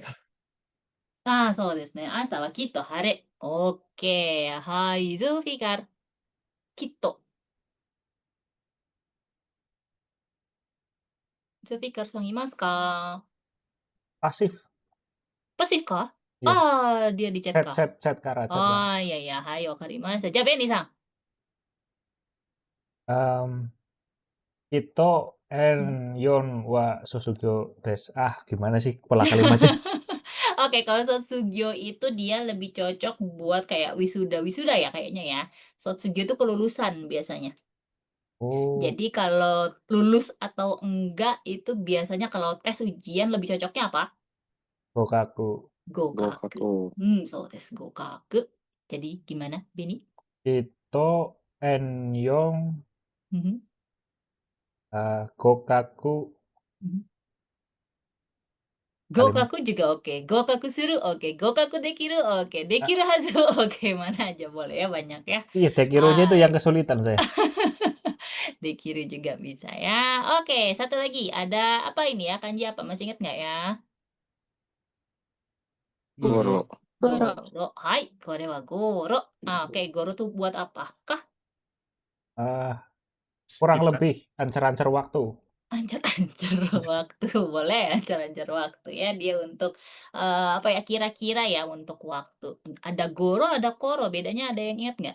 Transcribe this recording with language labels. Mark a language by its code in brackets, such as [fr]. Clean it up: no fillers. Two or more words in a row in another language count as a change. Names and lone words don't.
[ja] そうですね。明日はきっと晴れ。オッケー。はい、ズーフィガー。きっと。スピーカーさんいますか？ [id] Pasif. Pasif kah? Iya. Ah, dia di chat Chat, kah? chat, chat, Kara, chat, Kara. Oh, iya iya. [ja] はい、わかりました。じゃ、ベニーさん. いとえんよんはすすぎょです. [id] Gimana sih pola kalimatnya? Oke, kalau Sotsugyo itu dia lebih cocok buat kayak wisuda-wisuda ya kayaknya ya. Sotsugyo itu kelulusan biasanya. Oh, Jadi kalau lulus atau enggak itu biasanya kalau tes ujian lebih cocoknya apa? gokaku. Gokaku. Gokaku. So tes gokaku. Jadi gimana, Benny? [ja] いとえんよん Mhm, [id] gokaku mhm. kalimat. Gokaku juga oke. [ja] 合格する [id] oke. [ja] 合格できる [id] oke. Ah, [ja] できるはず [id] oke. Mana aja boleh ya, banyak ya. iya, dekironya itu yang Hai. kesulitan saya. Dekiru juga bisa ya. Oke, satu lagi. Ada apa ini ya? Kanji apa? Masih ingat nggak ya? Goro. Goro. Goro. [ja] ごろ。はい、これはごろ. [id] Oke, goro tuh buat apakah? Ah, kurang Kita. lebih ancer-ancer waktu. Ancar-ancar waktu. Boleh ancar-ancar waktu ya. Dia untuk apa ya? Kira-kira ya untuk waktu. Ada goro, ada koro. Bedanya ada yang ingat nggak?